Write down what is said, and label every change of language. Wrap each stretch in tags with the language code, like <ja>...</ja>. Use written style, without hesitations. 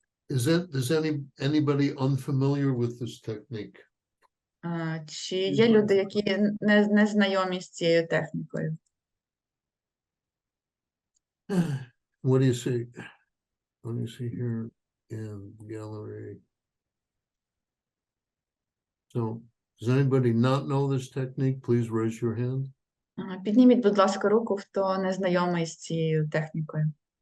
<en>Is anybody unfamiliar with this technique?</en> <uk>Чи є люди, які не знайомі з цією технікою?</uk> <en>What do you see? Let me see here in gallery. So, does anybody not know this technique? Please raise your hand.</en> <uk>Підніміть, будь ласка, руку, хто не знайомий з цією технікою.</uk>